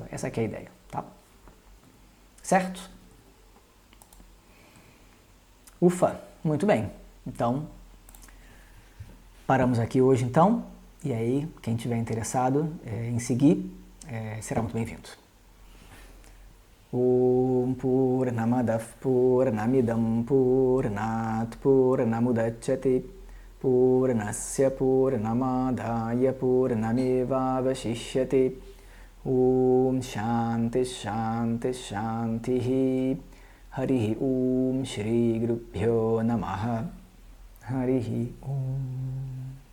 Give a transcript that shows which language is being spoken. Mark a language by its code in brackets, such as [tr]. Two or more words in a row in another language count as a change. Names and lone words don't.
[pt] Essa aqui é a ideia, tá? Certo? Ufa, muito bem. Então, paramos aqui hoje então, e aí, quem estiver interessado em seguir, será muito bem-vindo. [sa] Om Purnamadav Purnamidam Purnat Purnamudachyate Purnasya Purnamadaya Purnameva Vashishyate Om Shanti Shanti Shanti Harihi Om Shri Gurubhyo Namaha Harihi Om